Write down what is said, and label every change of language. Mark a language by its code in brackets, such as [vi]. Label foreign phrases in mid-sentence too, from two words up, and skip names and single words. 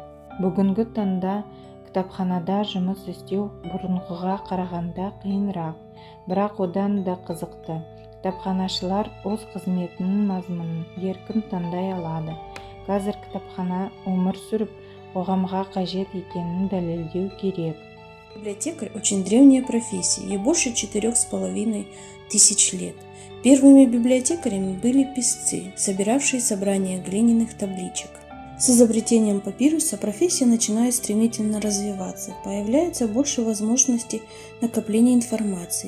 [kk] Бүгінгі таңда кітапханада жұмыс істеу бұрынғыға қарағанда қиынырақ, бірақ одан да қызықты. Кітапханашылар өз қызметінің мазмұнын еркін таңдай алады. Қазір кітапхана өмір сүріп, қоғамға қажет екенін дәлелдеу керек. [ru] Библиотекарь – очень древняя профессия, ей больше 4500 лет. Первыми библиотекарями были писцы, собиравшие собрания глиняных табличек. С изобретением папируса профессия начинает стремительно развиваться, появляется больше возможностей накопления информации.